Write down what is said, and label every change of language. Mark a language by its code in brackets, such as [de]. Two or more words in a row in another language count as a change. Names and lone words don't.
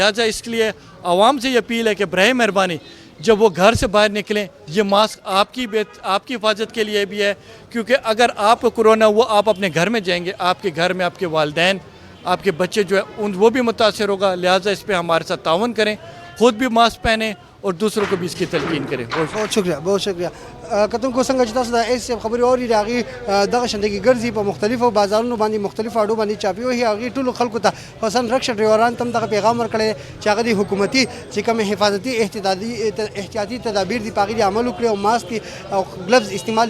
[ur] لہٰذا اس کے لیے عوام سے یہ اپیل ہے کہ براہ مہربانی جب وہ گھر سے باہر نکلیں یہ ماسک آپ کی حفاظت کے لیے بھی ہے, کیونکہ اگر آپ کو کورونا ہوا آپ اپنے گھر میں جائیں گے, آپ کے گھر میں آپ کے والدین آپ کے بچے جو ہے وہ بھی متاثر ہوگا. لہٰذا اس پہ ہمارے ساتھ تعاون کریں, خود بھی ماسک پہنیں اور دوسروں کو بھی اس کی تلقین کریں. بہت شکریہ, بہت شکریہ. [ps] کتم کو څنګه چې تاسو د ایس خبرې اوري د هغې دغه شانتې ګرځي په مختلفو بازارونو باندې مختلفو اډو باندې چاپي وهي, هغې ټولو خلکو ته خصوصا رکشہ ډرایوران ته هم دغه پیغام ورکړی چې هغه د حکومتي چې کوم حفاظتي احتیاطي تدابیر دي په هغې دې عمل وکړي او ماسک او ګلوز استعمال دې ضرور کوي.